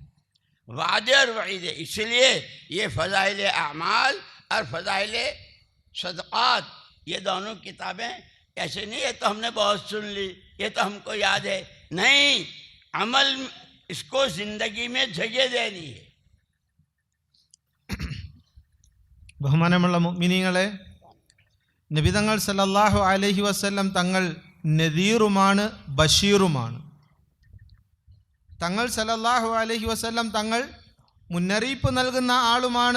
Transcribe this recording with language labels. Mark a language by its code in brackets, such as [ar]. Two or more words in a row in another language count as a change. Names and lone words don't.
[ur] وعدے اور وعیدے، اس لیے یہ فضائل اعمال اور فضائل صدقات، یہ دونوں کتابیں ایسے نہیں ہے تو ہم نے بہت سن لی، یہ تو ہم کو یاد ہے، نہیں، عمل اس کو زندگی میں جگہ دینی ہے۔ [ml] ബഹുമാനമുള്ള മുഅ്മിനീങ്ങളെ, നബിതങ്ങൾ [ar] صلى الله عليه وسلم [ml] തങ്ങൾ നദീറുമാണ്, ബഷീറുമാണ്. തങ്ങൾ [ar] صلى الله عليه وسلم [ml] തങ്ങൾ മുന്നറിയിപ്പ് നൽകുന്ന ആളുമാണ്.